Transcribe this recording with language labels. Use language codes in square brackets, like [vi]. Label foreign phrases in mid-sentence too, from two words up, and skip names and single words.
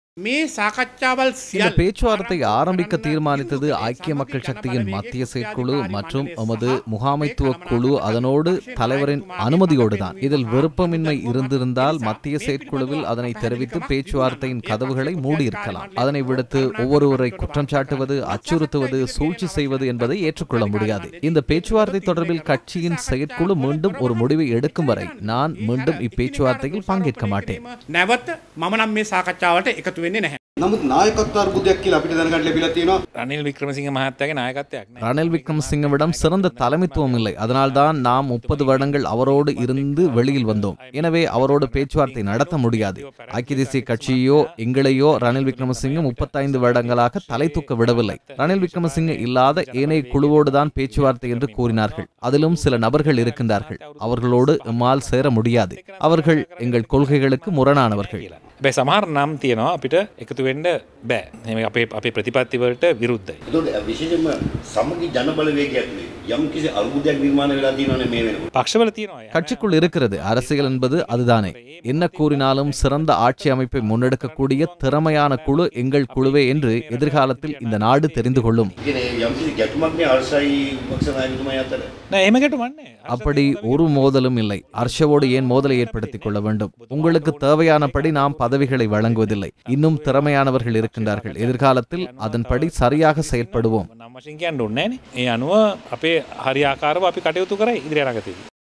[si] මේ සාකච්ඡාවල් [ta] இந்த பேச்சுவார்த்தை ஆரம்பிக்க தீர்மானித்தது ஐக்கிய மக்கள் சக்தியின் மத்திய செயற்குழு மற்றும் எமது முகாமைத்துவ குழு, அதனோடு தலைவரின் அனுமதியோடுதான். இதில் விருப்பமின்மை இருந்திருந்தால் மத்திய செயற்குழுவில் அதனை தெரிவித்து பேச்சுவார்த்தையின் கதவுகளை மூடியிருக்கலாம். அதனை விடுத்து ஒவ்வொருவரை குற்றம் சாட்டுவது, அச்சுறுத்துவது, சூழ்ச்சி செய்வது என்பதை ஏற்றுக்கொள்ள முடியாது. இந்த பேச்சுவார்த்தை தொடர்பில் கட்சியின் செயற்குழு மீண்டும் ஒரு முடிவை எடுக்கும் வரை நான் மீண்டும் இப்பேச்சுவார்த்தையில் பங்கேற்க மாட்டேன். [si] නැවත මම නම් මේ සාකච්ඡාවට එකතු වෙන්නේ නැහැ. නමුත් නායකත්ව අර්බුදයක් කියලා අපිට දැනගන්න ලැබිලා තියෙනවා. රනිල් වික්‍රමසිංහ මහත්තයාගේ නායකත්වයක් නැහැ. [ta] ரணில் விக்ரமசிங்கவிடம் சிறந்த தலைமைத்துவம் இல்லை. அதனால்தான் நாம் 30 வருடங்கள் அவரோடு இருந்து வெளியில் வந்தோம். எனவே அவரோடு பேச்சுவார்த்தை நடத்த முடியாது. ஐக்கிய தேசிய கட்சியோ எங்களையோ ரணில் விக்ரமசிங்க 35 வருடங்களாக தலை தூக்க விடவில்லை. ரணில் விக்ரமசிங்க இல்லாத ஏனைய குழுவோடுதான் பேச்சுவார்த்தை என்று கூறினார்கள். அதிலும் சில நபர்கள் இருக்கின்றார்கள். அவர்களோடு எம்மால் சேர முடியாது. அவர்கள் எங்கள் கொள்கைகளுக்கு முரணானவர்கள். [si] හැබැයි සමහර නම් තියෙනවා අපිට එකතු වෙන්න බෑ. එහෙම අපේ ප්‍රතිපත්ති වලට විරුද්ධයි. ඒකට විශේෂයෙන්ම සමගි ජනබලවේගයක් නේ. යම් කිසි අර්බුදයක් නිර්මාණය වෙලා තියෙනවනේ මේ වෙනකොට. පක්ෂවල තියෙනවා. [ta] கட்சிக்குள் இருக்கிறது. அரசியல் என்பது அதுதானே. என்ன கூறினாலும் சிறந்த ஆட்சி அமைப்பை முன்னெடுக்கக்கூடிய திறமையான குழு எங்கள் குழுவே என்று எதிர்காலத்தில் இந்த நாடு தெரிந்து கொள்ளும். [si] කියන්නේ යම් කිසි ගැටුමක් නේ අර්ශයි විපක්ෂ නායකතුමා අතර. නෑ එහෙම ගැටුමක් නෑ. [ta] அப்படி ஒரு மோதலும் இல்லை. அர்ஷவோடு ஏன் மோதலை ஏற்படுத்திக் கொள்ள வேண்டும்? உங்களுக்கு தேவையானபடி நாம் பதவிகளை வழங்குவதில்லை. இன்னும் திறமையானவர்கள் இருக்கின்றார்கள். எதிர்காலத்தில் அதன்படி சரியாக செயற்படுவோம். [si] නම් වශයෙන් කියන්න ඕනේ නෑනේ. ඒ අනුව අපේ හරි ආකාරව අපි කටයුතු කරා ඉදිරියට යනකදී.